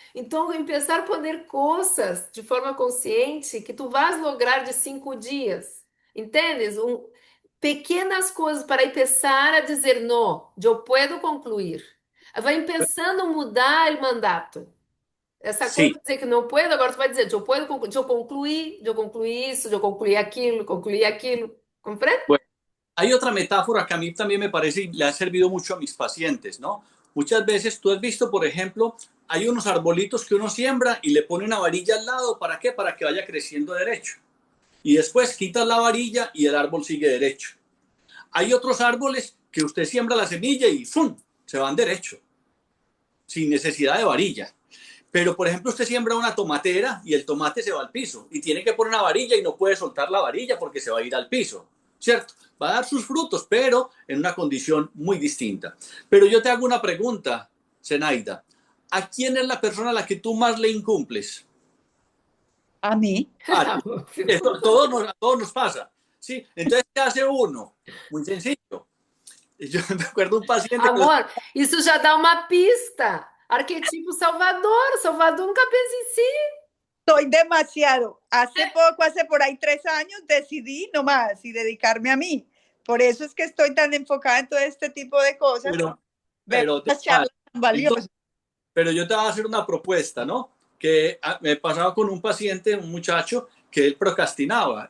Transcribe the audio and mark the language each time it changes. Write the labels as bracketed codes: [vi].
[pt] Então, começar a poner coisas de forma consciente que tu [es] vas lograr [pt] de 5 dias. Entendes? Pequenas coisas para começar a dizer, não, eu posso concluir. Vai pensando a mudar o mandato. Essa coisa [es] Sí. [pt] de dizer que não puedo, agora tu vai dizer, eu concluí isso, eu concluí aquilo. Compreende? [es] Bueno, hay otra metáfora que a mí también me parece y le ha servido mucho a mis pacientes, ¿no? Muchas veces tú has visto, por ejemplo, hay unos arbolitos que uno siembra y le pone una varilla al lado, ¿para qué? Para que vaya creciendo derecho. Y después quitas la varilla y el árbol sigue derecho. Hay otros árboles que usted siembra la semilla y ¡fum! Se van derecho, sin necesidad de varilla. Pero, por ejemplo, usted siembra una tomatera y el tomate se va al piso y tiene que poner una varilla y no puede soltar la varilla porque se va a ir al piso, ¿cierto? Va a dar sus frutos, pero en una condición muy distinta. Pero yo te hago una pregunta, Zenaida. ¿A quién es la persona a la que tú más le incumples? A mí. A todos nos pasa. ¿Sí? Entonces, ¿qué hace uno? Muy sencillo. Yo me acuerdo un paciente que... [pt] Amor, isso já dá uma pista. Arquetipo Salvador. Salvador nunca pensa em si. [es] Soy demasiado. Hace poco, hace por ahí 3 años, decidí nomás y dedicarme a mí. Por eso es que estoy tan enfocada en todo este tipo de cosas. Ver pero, las charlas tan valiosas. pero yo te voy a hacer una propuesta, ¿no? Que me pasaba con un paciente, un muchacho, que él procrastinaba.